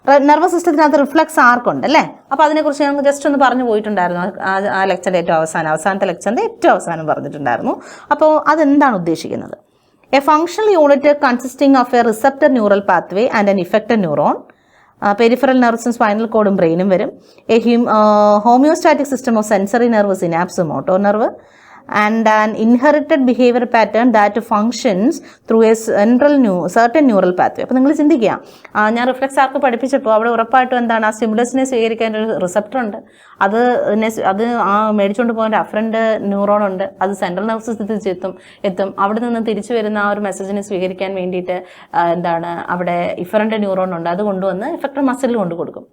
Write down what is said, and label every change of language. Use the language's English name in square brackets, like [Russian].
[Malayalam] Nervous സിസ്റ്റത്തിനകത്ത് reflex ആർക്ക് ഉണ്ട് അല്ലേ? അപ്പോൾ അതിനെക്കുറിച്ച് ഞങ്ങൾ ജസ്റ്റ് ഒന്ന് പറഞ്ഞു പോയിട്ടുണ്ടായിരുന്നു ആ ലെക്ചറിൻ്റെ അവസാനത്തെ ലെക്ചറിൻ്റെ ഏറ്റവും അവസാനം പറഞ്ഞിട്ടുണ്ടായിരുന്നു. അപ്പോൾ അതെന്താണ് ഉദ്ദേശിക്കുന്നത്? [English] A functional unit consisting of a receptor neural pathway and an effector neuron. [Malayalam] Peripheral നെർവ്സും spinal കോഡും ബ്രെയിനും വരും. [English] A homeostatic system of sensory nerve, synapse, motor nerve. and an inherited behavior pattern that functions through a certain neural pathway. [Malayalam] അപ്പോൾ നിങ്ങൾ ചിന്തിക്കുക, ഞാൻ reflex ആർക്ക് പഠിപ്പിച്ചപ്പോൾ അവിടെ ഉറപ്പായിട്ടും എന്താണ്, ആ സ്റ്റിമുലസിനെ സ്വീകരിക്കാൻ ഒരു റിസപ്റ്റർ ഉണ്ട്, അത് മേടിച്ചുകൊണ്ട് പോകാൻ ഒരു അഫറൻറ്റ് ന്യൂറോൺ ഉണ്ട്, അത് സെൻട്രൽ നെർവസ് സിസ്റ്റത്തിൽ എത്തും. അവിടെ നിന്ന് തിരിച്ചു വരുന്ന ആ ഒരു മെസ്സേജിനെ സ്വീകരിക്കാൻ വേണ്ടിയിട്ട് എന്താണ് അവിടെ ഇഫറൻറ്റ് ന്യൂറോൺ ഉണ്ട്, അത് കൊണ്ടുവന്ന് ഇഫക്റ്റർ മസിലിൽ കൊണ്ട് കൊടുക്കും.